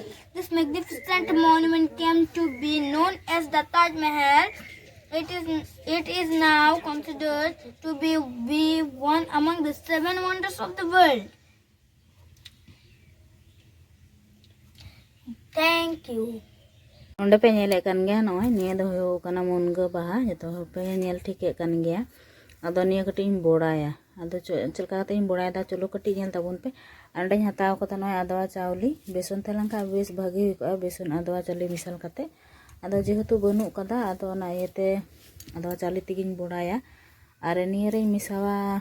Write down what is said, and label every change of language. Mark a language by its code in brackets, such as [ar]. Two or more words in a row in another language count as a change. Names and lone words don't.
[en] This magnificent monument came to be known as the Taj Mahal. It is now considered to be one among the 7 wonders of the world. Thank you. [sat] ᱚᱸᱰᱮ ᱯᱮ ᱧᱮᱞᱮᱫ ᱠᱟᱱ ᱜᱮᱭᱟ ᱱᱚᱜᱼᱚᱭ ᱱᱤᱭᱟᱹ ᱫᱚ ᱦᱩᱭᱩᱜ ᱠᱟᱱᱟ ᱢᱩᱱᱜᱟᱹ ᱵᱟᱦᱟ ᱡᱚᱛᱚ ᱦᱚᱲ ᱯᱮ ᱧᱮᱞ ᱴᱷᱤᱠᱮᱫ ᱠᱟᱱ ᱜᱮᱭᱟ ᱟᱫᱚ ᱱᱤᱭᱟᱹ ᱠᱟᱹᱴᱤᱡ ᱤᱧ ᱵᱚᱲᱟᱭᱟ ᱟᱫᱚ ᱪᱮᱫ ᱞᱮᱠᱟ ᱠᱟᱛᱮ ᱤᱧ ᱵᱚᱲᱟᱭᱫᱟ ᱪᱚᱞᱚ ᱠᱟᱹᱴᱤᱡ ᱧᱮᱞ ᱛᱟᱵᱚᱱ ᱯᱮ ᱚᱸᱰᱮᱧ ᱦᱟᱛᱟᱣ ᱠᱟᱫᱟ ᱱᱚᱜᱼᱚᱭ ᱟᱫᱣᱟ ᱪᱟᱣᱞᱮ ᱵᱮᱥᱚᱱ ᱛᱟᱦᱮᱸ ᱞᱮᱱᱠᱷᱟᱱ ᱵᱮᱥ ᱵᱷᱟᱜᱤ ᱦᱩᱭ ᱠᱚᱜᱼᱟ ᱵᱮᱥᱚᱱ ᱟᱫᱣᱟ ᱪᱟᱣᱞᱮ ᱢᱮᱥᱟᱞ ᱠᱟᱛᱮ ᱟᱫᱚ ᱡᱮᱦᱮᱛᱩ ᱵᱟᱹᱱᱩᱜ ᱠᱟᱫᱟ ᱟᱫᱚ ᱚᱱᱟ ᱤᱭᱟᱹᱛᱮ ᱟᱫᱣᱟ ᱪᱟᱣᱞᱮ ᱛᱮᱜᱤᱧ ᱵᱚᱲᱟᱭᱟ ᱟᱨ ᱱᱤᱭᱟᱹ ᱨᱮᱧ ᱢᱮᱥᱟᱣᱟ